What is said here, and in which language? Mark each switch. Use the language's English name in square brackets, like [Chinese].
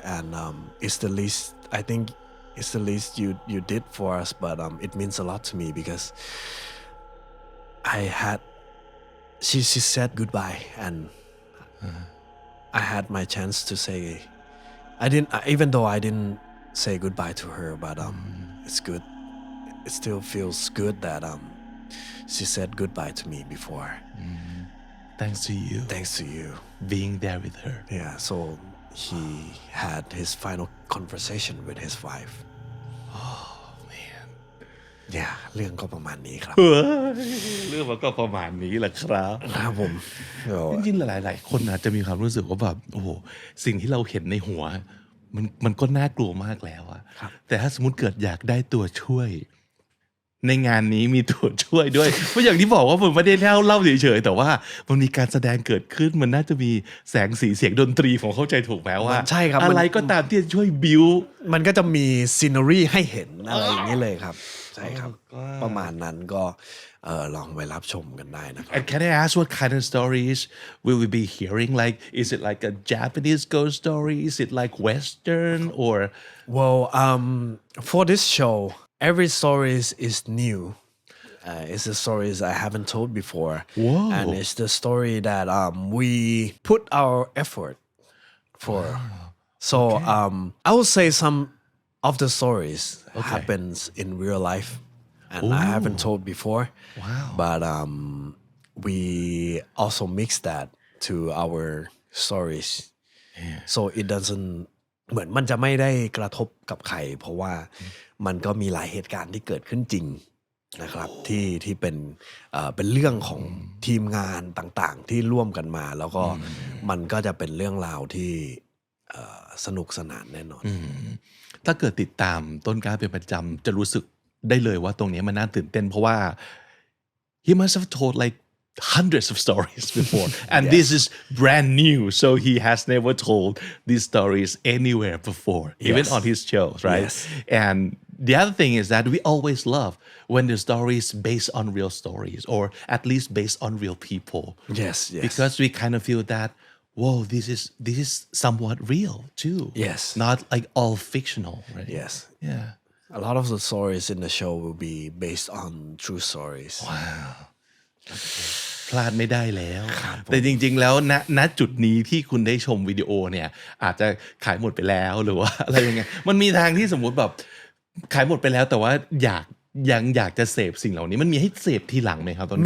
[English] And it's the least, I think it's the least you did for us, but it means a lot to me because she said goodbye and I had my chance to say, even though I didn't say goodbye to her, but it's good. It still feels good that she said goodbye to me before. Thanks to you being there with her. Yeah, so he had his final conversation with his wife. Oh man. [Thai] Yeah เรื่องก็ประมาณนี้ครับ เรื่องมันก็ประมาณนี้แหละครับ ครับผม จริงๆหลายๆคนอาจจะมีความรู้สึกว่าแบบโอ้โหสิ่งที่เราเห็นในหัวมันก็น่ากลัวมากแล้วอะแต่ถ้าสมมติเกิดอยากได้ตัวช่วยในงานนี้มีตัวช่วยด้วย เพราะอย่างที่บอกว่ามันไม่ได้เล่าเฉยๆแต่ว่ามันมีการแสดงเกิดขึ้นมันน่าจะมีแสงสีเสียงดนตรีของเข้าใจถูกไหมว่า ใช่ครับ อะไรก็ตามที่จะช่วยบิว มันก็จะมีซีนารีให้เห็นอะไรอย่างนี้เลยครับใช่ครับประมาณนั้นก็ลองไปรับชมกันได้นะครับ [English] And can I ask what kind of stories will we be hearing? Like, is it like a Japanese ghost story? Is it like Western or? Well, for this show, every story is new. It's the stories I haven't told before. Whoa. And it's the story that we put our effort for. So I would say some of the stories happens in real life. And I haven't told before. Wow. But we also mix that to our stories. Yeah. So it doesn't [Thai] เหมือนมันจะไม่ได้กระทบกับใครเพราะว่ามันก็มีหลายเหตุการณ์ที่เกิดขึ้นจริงนะครับที่เป็นเรื่องของทีมงานต่างๆที่ร่วมกันมาแล้วก็มันก็จะเป็นเรื่องราวที่สนุกสนานแน่นอน ถ้าเกิดติดตามต้นกล้าเป็นประจำจะรู้สึกได้เลยว่าตรงนี้มันน่าตื่นเต้นเพราะว่า [English] he must have told like hundreds of stories before and this is brand new so he has never told these stories anywhere before even on his shows right and the other thing is that we always love when the stories based on real stories or at least based on real people yes because we kind of feel that whoa this is somewhat real too yes not like all fictional right yes yeah a lot of the stories in the show will be based on true stories [Thai] wow พลาดไม่ได้แล้วแต่จริงๆแล้วณจุดนี้ที่คุณได้ชมวิดีโอเนี่ยอาจจะขายหมดไปแล้วหรือว่าอะไรยังไงมันมีทางที่สมมุติแบบขายหมดไปแล้วแต่ว่ายังอยากจะเสพสิ่งเหล่านี้มันมีให้เสพทีหลังไหมครับต้นกล้า